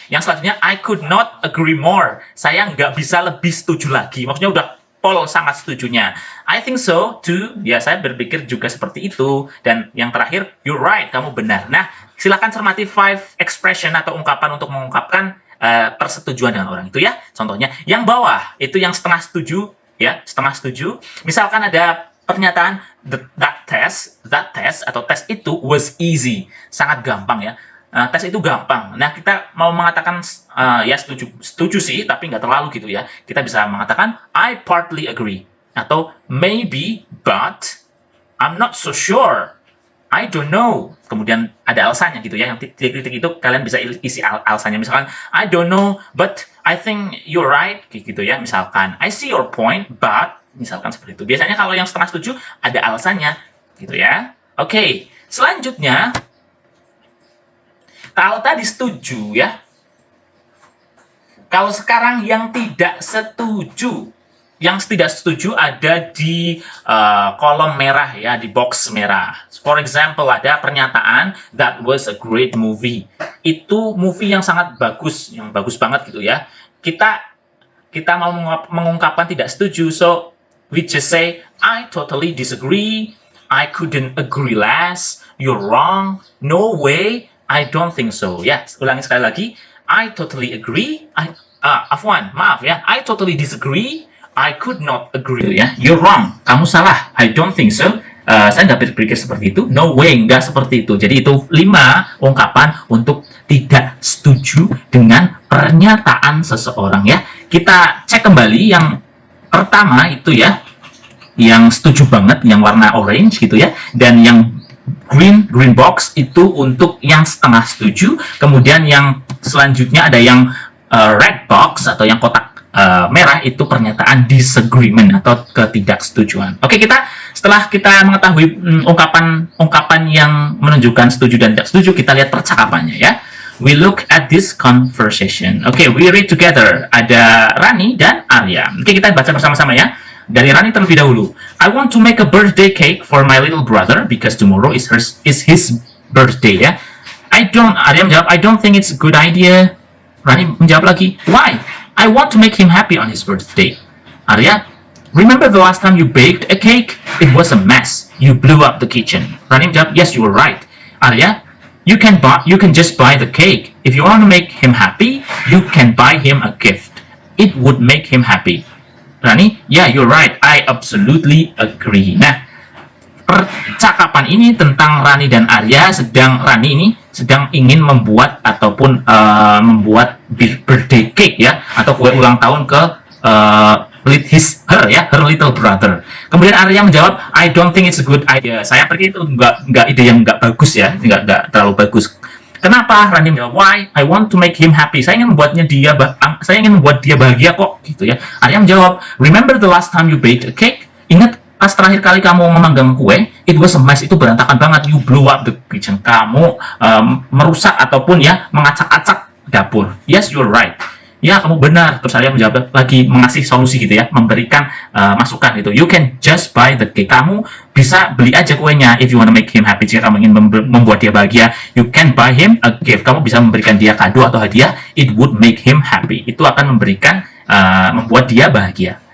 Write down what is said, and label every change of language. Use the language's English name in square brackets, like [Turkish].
[Indonesian] Yang selanjutnya, [English] I could not agree more. [Indonesian] Saya nggak bisa lebih setuju lagi. Maksudnya udah pol sangat setujunya. [English] I think so too. [Indonesian] Ya, saya berpikir juga seperti itu. Dan yang terakhir, [English] you're right. [Indonesian] Kamu benar. Nah, silakan cermati 5 expression atau ungkapan untuk mengungkapkan persetujuan dengan orang itu ya. Contohnya, yang bawah itu yang setengah setuju ya, setengah setuju. Misalkan ada pernyataan [English] that test [Indonesian] atau tes itu [English] was easy, [Indonesian] sangat gampang ya. Tes itu gampang. Nah, kita mau mengatakan ya setuju sih, tapi nggak terlalu gitu ya. Kita bisa mengatakan [English] I partly agree atau maybe but I'm not so sure. I don't know. [Indonesian] Kemudian ada alasannya gitu ya. Yang titik-titik itu kalian bisa isi alasannya. Misalkan, [English] I don't know, but I think you're right. [Indonesian] Gitu ya. Misalkan, [English] I see your point, but [Indonesian] misalkan seperti itu. Biasanya kalau yang setengah setuju ada alasannya gitu ya. Oke. Selanjutnya, kalau tadi setuju ya, kalau sekarang yang tidak setuju, ada di kolom merah ya, di box merah. [English] For example, [Indonesian] ada pernyataan [English] that was a great movie. [Indonesian] Itu movie yang sangat bagus, yang bagus banget gitu ya. Kita mau mengungkapkan tidak setuju, [English] so we just say I totally disagree, I couldn't agree less, you're wrong, no way, I don't think so. [Indonesian] Ya, ulangi sekali lagi. [English] I totally agree, [Indonesian] maaf ya, [English] I totally disagree, I could not agree ya. You're wrong, [Indonesian] kamu salah. [English] I don't think so. [Indonesian] Saya nggak berpikir seperti itu. [English] No way, [Indonesian] nggak seperti itu. Jadi itu 5 ungkapan untuk tidak setuju dengan pernyataan seseorang ya. Kita cek kembali yang pertama itu ya, yang setuju banget, yang warna orange gitu ya, dan yang [English] green box [Indonesian] itu untuk yang setengah setuju. Kemudian yang selanjutnya ada yang [English] red box [Indonesian] atau yang kotak merah, itu pernyataan disagreement atau ketidaksetujuan. Oke, setelah kita mengetahui ungkapan yang menunjukkan setuju dan tidak setuju, kita lihat percakapannya ya. [English] We look at this conversation. Oke, we read together. [Indonesian] Ada Rani dan Arya. Oke, kita baca bersama-sama ya. Dari Rani terlebih dahulu. [English] I want to make a birthday cake for my little brother because tomorrow is his birthday ya. [Indonesian] Arya menjawab, [English] I don't think it's a good idea. [Indonesian] Rani menjawab lagi, [English] why? I want to make him happy on his birthday. Arya, remember the last time you baked a cake? It was a mess. You blew up the kitchen. [Indonesian] Rani menjawab, [English] yes, you were right. Arya, you can just buy the cake. If you want to make him happy, you can buy him a gift. It would make him happy. Rani, yeah, you're right. I absolutely agree. [Indonesian] Nah, percakapan ini tentang Rani dan Arya. Rani ini sedang ingin membuat ataupun membuat [English] birthday cake [Indonesian] ya, atau kue ulang tahun ke [English] her little brother. [Indonesian] Kemudian Arya menjawab, [English] I don't think it's a good idea. [Indonesian] Saya pikir itu nggak ide yang nggak bagus ya, nggak terlalu bagus. Kenapa? Rani menjawab, why? [English] I want to make him happy. [Indonesian] Saya ingin membuat dia bahagia kok, gitu ya. Arya menjawab, [English] remember the last time you baked a cake? [Indonesian] Ingat pas terakhir kali kamu memanggang kue, [English] it was a mess, [Indonesian] itu berantakan banget. [English] You blew up the kitchen. [Indonesian] Kamu merusak ataupun ya mengacak-acak dapur. [English] Yes, you're right. [Indonesian] Ya, kamu benar. Terus Arya menjawab lagi, mengasih solusi gitu ya, memberikan masukan gitu. [English] You can just buy the cake. [Indonesian] Kamu bisa beli aja kuenya [English] if you want to make him happy. [Indonesian] Jika kamu ingin membuat dia bahagia, [English] you can buy him a gift. [Indonesian] Kamu bisa memberikan dia kado atau hadiah. [English] It would make him happy. [Indonesian] Itu akan membuat dia bahagia.